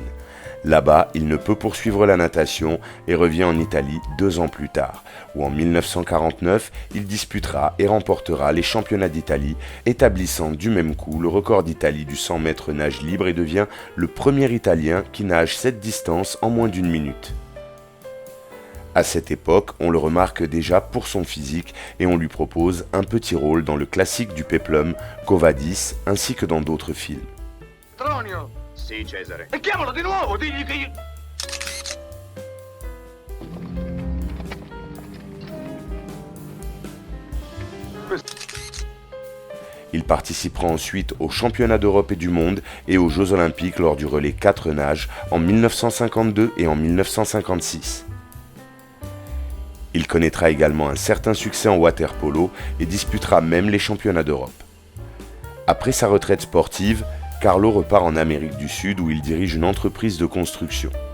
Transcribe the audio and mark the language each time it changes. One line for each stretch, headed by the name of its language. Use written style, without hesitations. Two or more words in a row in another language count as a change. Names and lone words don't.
French: Là-bas, il ne peut poursuivre la natation et revient en Italie 2 ans plus tard, où en 1949, il disputera et remportera les championnats d'Italie, établissant du même coup le record d'Italie du 100 mètres nage libre et devient le premier Italien qui nage cette distance en moins d'1 minute. À cette époque, on le remarque déjà pour son physique et on lui propose un petit rôle dans le classique du péplum, Quo Vadis, ainsi que dans d'autres films.
Italian: Petronio! Sì, Cesare. E chiamalo di nuovo, digli che io...
French: Il participera ensuite aux championnats d'Europe et du monde et aux Jeux Olympiques lors du relais 4 nages en 1952 et en 1956. Il connaîtra également un certain succès en water-polo et disputera même les championnats d'Europe. Après sa retraite sportive, Carlo repart en Amérique du Sud où il dirige une entreprise de construction.